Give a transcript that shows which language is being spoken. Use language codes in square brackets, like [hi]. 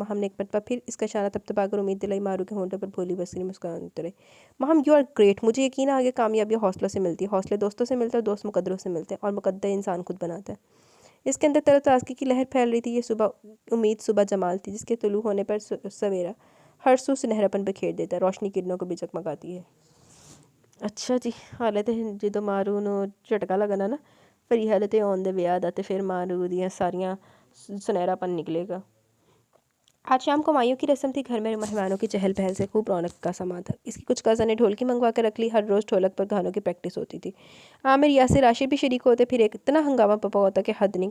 [ur] ماہم نے ایک مرتبہ پھر اس کا اشارہ تبتبا کر امید دلائی. مارو کے ہونٹوں پر بھولی بسری مسکان اترے. ماہم [en] You are great. [ur] مجھے یقین ہے آگے کامیابی حوصلوں سے ملتی ہے. حوصلے دوستوں سے ملتے ہیں، دوست مقدروں سے ملتے ہیں، اور مقدر انسان خود بناتا ہے. اس کے اندر تر و تازگی کی لہر پھیل رہی تھی. یہ صبح امید، صبح جمال تھی جس کے طلوع ہونے پر سویرا ہر سو سنہراپن بکھیر دیتا ہے، روشنی کرنوں کو بھی جگمگاتی ہے. [pa] اچھا جی، حالت جدو مارو نو جھٹکا لگنا نا، پھر یہ حالت آن دے بیاد آتے پھر مارو دیاں ساریاں سنہرا پن نکلے گا. [ur] آج شام کو مائیوں کی رسم تھی. گھر میں مہمانوں کی چہل پہل سے خوب رونق کا سما تھا. اس کی کچھ کزن نے ڈھولکی منگوا کر رکھ لی. ہر روز ڈھولک پر گانوں کی پریکٹس ہوتی تھی. عامر، یاسر، راشد بھی شریک ہوتے. پھر ایک اتنا ہنگامہ پپا ہوتا کہ حد نہیں.